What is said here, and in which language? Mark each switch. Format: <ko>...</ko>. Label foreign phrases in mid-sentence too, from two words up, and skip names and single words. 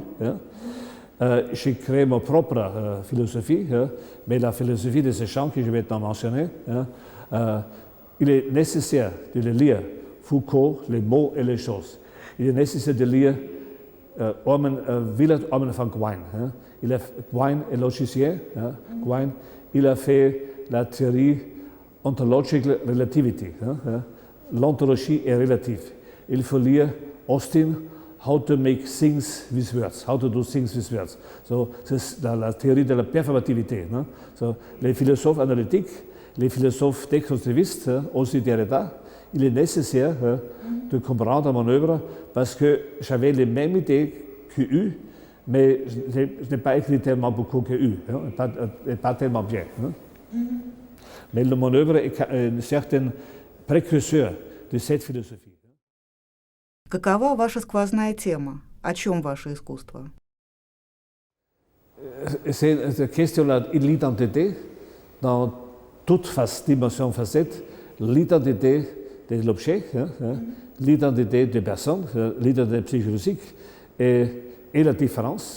<fr>J'ai créé ma propre philosophie, mais la philosophie de ces gens que je vais maintenant mentionner, il est nécessaire de les lire, Foucault, les mots et les choses. Il est nécessaire de lire Willard Orman van Quine. Quine est logicien. Quine, il a fait la théorie</fr> <en>ontological relativity.</en> <fr>L'ontologie est relative. Il faut lire Austin, How to make things with words, how to do things with words. So, c'est la théorie de la performativité. So, les philosophes analytiques, les philosophes déconstructivistes, aussi Derrida, il est nécessaire de comprendre mon œuvre parce que j'avais les mêmes idées qu'eux, mais je n'ai pas écrit tellement beaucoup qu'eux, pas tellement bien. Mais mon œuvre est un certain précurseur de cette philosophie.</fr> <ru>Какова ваша сквозная тема? О чем ваше искусство?</ru> <fr>C'est la question de l'identité dans toute dimension facette, l'identité de l'objet, l'identité des personnes, l'identité psychologique et la différence.</fr>